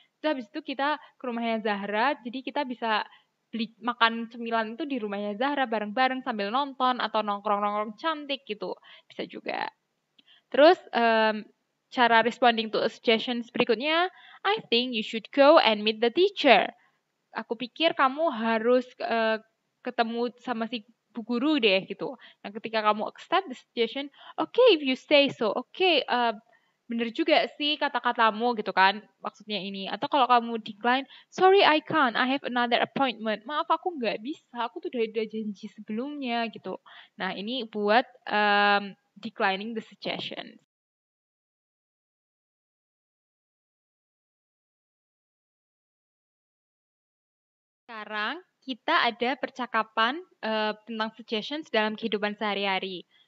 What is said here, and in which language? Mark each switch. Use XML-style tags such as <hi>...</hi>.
<id>Terus habis itu kita ke rumahnya Zahra, jadi kita bisa beli makan cemilan itu di rumahnya Zahra bareng-bareng sambil nonton atau nongkrong-nongkrong cantik gitu. Bisa juga. Terus cara</id> <en>responding to a suggestions</en> <id>berikutnya,</id> <en>I think you should go and meet the teacher.</en> <id>Aku pikir kamu harus ketemu sama si bu guru deh gitu. Nah, ketika kamu</id> <en>accept the suggestion, okay if you say so, okay,</en> <id>bener juga sih kata-katamu gitu kan, maksudnya ini. Atau kalau kamu</id> <en>decline, sorry I can't, I have another appointment.</en> <id>Maaf aku nggak bisa, aku tuh udah ada janji sebelumnya gitu. Nah ini buat</id> <en>declining the suggestion.</en> <id>Sekarang kita ada percakapan tentang suggestions dalam kehidupan sehari-hari.</id>